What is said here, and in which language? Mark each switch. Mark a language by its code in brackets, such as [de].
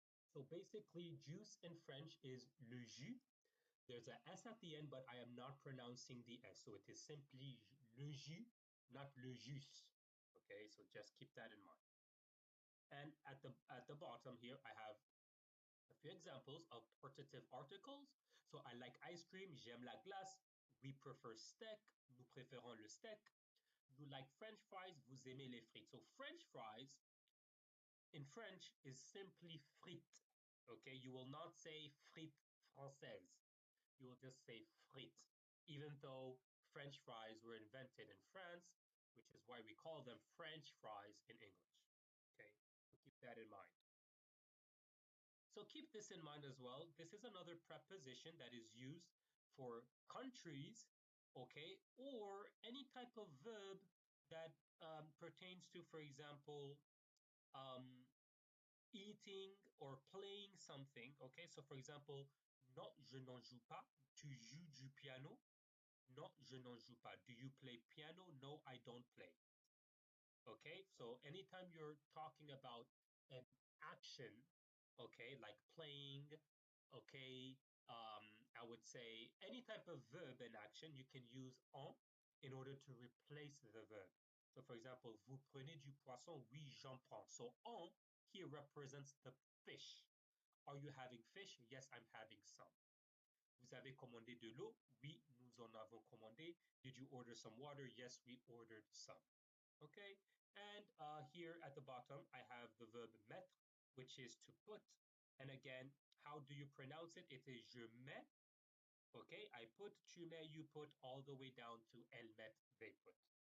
[en] So basically, juice in French is le jus. There's a S at the end, but I am not pronouncing the S. So it is simply le jus, not le jus, okay. So just keep that in mind. And at the bottom here, I have a few examples of portative articles. So I like ice cream, [fr] j'aime la glace. [en] We prefer steak, [fr] nous préférons le steak. [en] You like French fries, [fr] vous aimez les frites. [en] So French fries in French is simply frites. Okay, you will not say frites françaises. You will just say frites, even though French fries were invented in France, which is why we call them French fries in English. Okay, so keep that in mind. So keep this in mind as well. This is another preposition that is used for countries, okay, or any type of verb that pertains to, for example, um, eating or playing something, okay? So for example, [fr] non, je n'en joue pas. Tu joues du piano? Non, je n'en joue pas. [en] Do you play piano? No, I don't play. Okay, so anytime you're talking about an action, okay, like playing, okay, I would say any type of verb in action, you can use en in order to replace the verb. So for example, [fr] vous prenez du poisson? Oui, j'en prends. [en] So en here represents the fish. Are you having fish? Yes, I'm having some. [fr] Vous avez commandé de l'eau? Oui, nous en avons commandé. [en] Did you order some water? Yes, we ordered some. Okay, and here at the bottom, I have the verb mettre, which is to put. And again, how do you pronounce it? It is [fr] je mets. [en] Okay, I put, [fr] tu mets, [en] you put, all the way down to [fr] elles mettent, [en] they put.